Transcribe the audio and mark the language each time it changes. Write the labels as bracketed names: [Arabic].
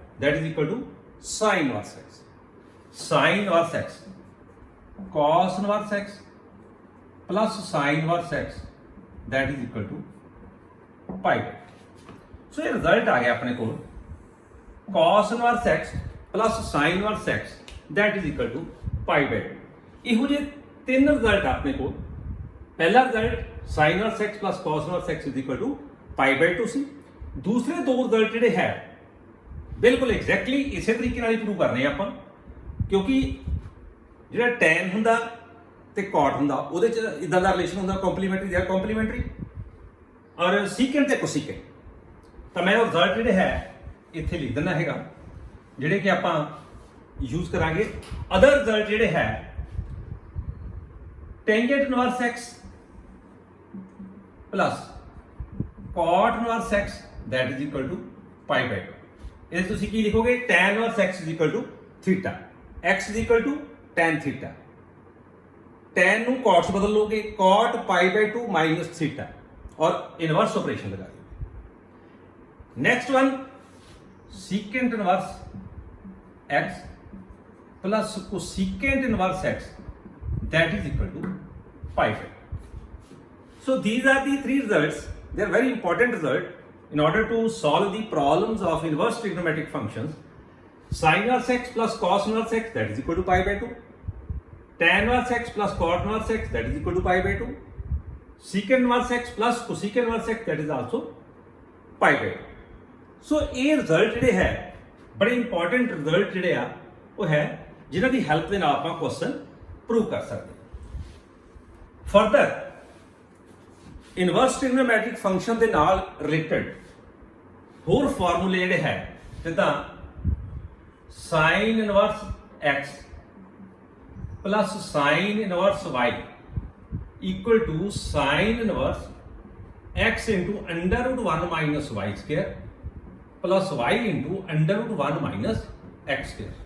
[English] That is equal to sin inverse x. Sin inverse x cos inverse x plus sin inverse x that is equal to pi by 2. So [Hindi] ये result आ गया अपने को [English] cos inverse x plus sin inverse x that is equal to pi by 2. [Punjabi] ਇਹੋ ਜਿਹੇ ਤਿੰਨ result ਆਪਣੇ ਕੋਲ. ਪਹਿਲਾ result [English] sin inverse x plus cos inverse x is equal to pi by 2 ਸੀ. [Punjabi] ਦੂਸਰੇ ਦੋ ਰਿਜ਼ਲਟ ਜਿਹੜੇ ਹੈ ਬਿਲਕੁਲ ਐਗਜ਼ੈਕਟਲੀ ਇਸੇ ਤਰੀਕੇ ਨਾਲ ਹੀ ਪ੍ਰੂਵ ਕਰਨੇ ਆ ਆਪਾਂ ਕਿਉਂਕਿ ਜਿਹੜਾ tan ਹੁੰਦਾ ਤੇ cot ਹੁੰਦਾ ਉਹਦੇ ਚ ਇਦਾਂ ਦਾ ਰਿਲੇਸ਼ਨ ਹੁੰਦਾ ਕੰਪਲੀਮੈਂਟਰੀ ਜਾਂ ਕੰਪਲੀਮੈਂਟਰੀ ਔਰ ਸੀਕੈਂਟ ਤੇ ਕੋਸੀਕੈਂਟ. ਤਾਂ ਮੈਂ ਉਹ ਰਿਜ਼ਲਟ ਜਿਹੜੇ ਹੈ ਇੱਥੇ ਲਿਖ ਦਿੰਦਾ ਹੈਗਾ ਜਿਹੜੇ ਕਿ ਆਪਾਂ ਯੂਜ਼ ਕਰਾਂਗੇ. [English] other result [Punjabi] ਜਿਹੜੇ ਹੈ [English] tangent inverse x plus cot inverse x that is equal to pi by 2. [Punjabi] ਇਹ ਤੁਸੀਂ ਕੀ ਲਿਖੋਗੇ tan inverse x [English] is equal to [Punjabi] theta, x is equal to tan theta, tan ਨੂੰ cot 'ਚ ਬਦਲ ਲੋਗੇ cot π/2 [Hindi] minus theta और inverse operation लगा दोगे। [English] Next one secant inverse x plus cosecant inverse x that is equal to π/2. So these are the three results. They are very important result in order to solve the problems of inverse trigonometric functions. Sin inverse x plus cos inverse x that is equal to π/2. Tan inverse x plus cot inverse x that is equal to π/2. Secant inverse x plus cosecant inverse x that is also π/2. [Punjabi] So ਇਹ result ਜਿਹੜੇ ਹੈ ਬੜੇ important result ਜਿਹੜੇ ਆ ਉਹ ਹੈ ਜਿਨ੍ਹਾਂ ਦੀ help ਦੇ ਨਾਲ ਆਪਾਂ ਕੁਐਸਚਨ ਪ੍ਰੂਵ ਕਰ ਸਕਦੇ ਹਾਂ। [English] further inverse trigonometric function [Punjabi] ਦੇ ਨਾਲ [English] related ਹੋਰ ਫਾਰਮੂਲੇ [Punjabi] ਜਿਹੜੇ ਹੈ ਜਿੱਦਾਂ [English] sin inverse x plus sin inverse y equal to sin inverse x into under root 1 minus y square plus y into under root 1 minus x square.